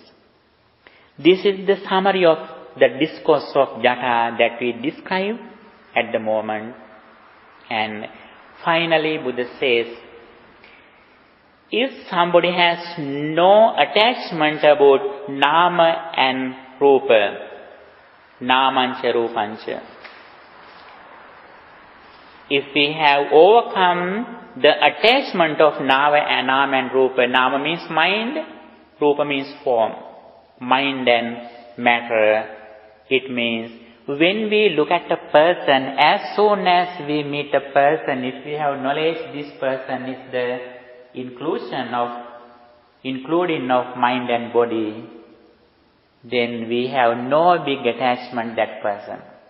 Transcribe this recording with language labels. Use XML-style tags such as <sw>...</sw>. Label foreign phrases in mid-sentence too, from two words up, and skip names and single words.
<en>This is the summary of the discourse of Jata that we describe at the moment. And finally Buddha says, if somebody has no attachment about nama and rupa,</en> <pi>namancha rupancha,</pi> <en>if we have overcome the attachment of nama and rupa, nama means mind, rupa means form, mind and matter, it means when we look at a person, as soon as we meet a person, if we have knowledge this person is the including of mind and body, then we have no big attachment that person.</en>